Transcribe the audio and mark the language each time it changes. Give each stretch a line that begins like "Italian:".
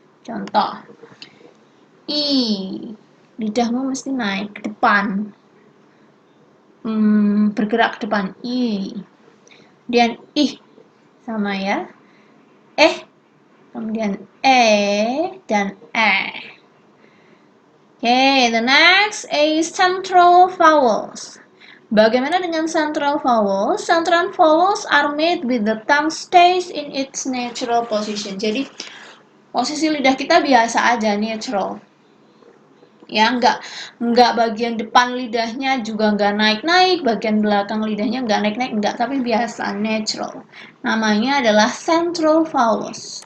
Indonesian: Contoh, i. Lidahmu mesti naik ke depan, bergerak ke depan, i. Kemudian ih, sama ya, kemudian dan
English: Okay, the next is central vowels.
Indonesian: Bagaimana dengan central vowels?
English: Central vowels are made with the tongue stays in its natural position.
Indonesian: Jadi posisi lidah kita biasa aja, natural. Ya, nggak bagian depan lidahnya juga nggak naik-naik, bagian belakang lidahnya nggak naik-naik, nggak, tapi biasa, natural. Namanya adalah central vowels.